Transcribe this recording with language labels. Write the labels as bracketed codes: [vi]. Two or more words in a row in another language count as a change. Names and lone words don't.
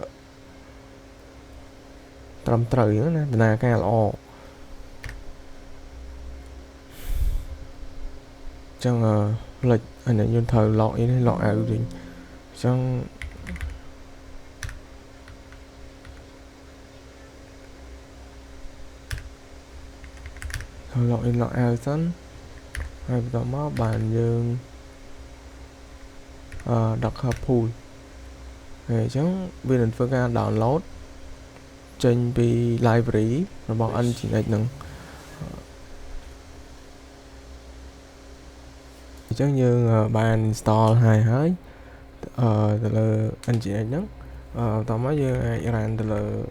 [km] ត្រឹមត្រូវណាដំណើរការល្អចឹងលេចអានេះយើងត្រូវ [en] log in [km] ហើយ [en] log out [km] វិញចឹង ត្រូវ [en] log in log out [km] សិនហើយបន្តមកបានយើង [en] Docker pull [km] ហើយអញ្ចឹងវានឹងធ្វើការ download ចេញពី library របស់ nginx ហ្នឹង អញ្ចឹងយើងបាន install ហើយទៅលើ nginx ហ្នឹងបន្តមកយើងអាច run ទៅលើ